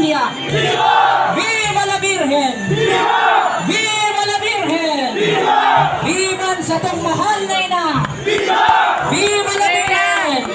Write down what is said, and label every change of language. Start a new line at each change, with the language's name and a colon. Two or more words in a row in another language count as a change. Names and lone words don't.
Spanish: Viva la Virgen! Viva la Virgen!
Filipino: Vivan sa tong mahal na ina!
Spanish: Viva la Virgen!